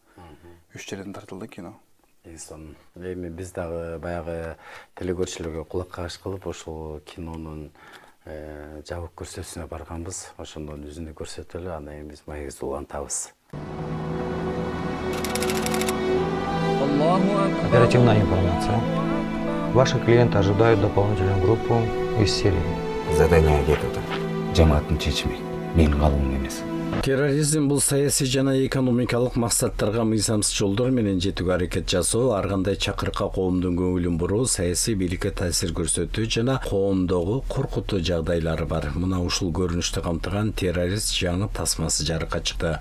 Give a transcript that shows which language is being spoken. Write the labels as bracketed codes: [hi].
[ky] 3 жерден тартылды кино. Эми биз дагы баягы телекөрүүчүлөргө кулак кагыш кылып ошол кинонун жабык көрсөтүүсүнө барганбыз. Ошондон үзүндү көрсөтөлү, андан кийин биз маегибизди улантабыз. [ru] Оперативная информация. Ваши клиенты ожидают дополнительную группу из Сирии. [ky] Задание кетти. Жамааттын чечими. Менин калуум эмес. Терроризм бул саясий жана экономикалык максаттарга мыйзамсыз жолдор менен жетүүгө аракет жасоо, ар кандай чакырыкка коомдун көңүлүн буруу, саясий бийликке таасир көрсөтүү жана коомдогу коркутуу жагдайлары бар. Мына ушул көрүнүштү камтыган террорист жаңы тасмасы жарыкка чыкты.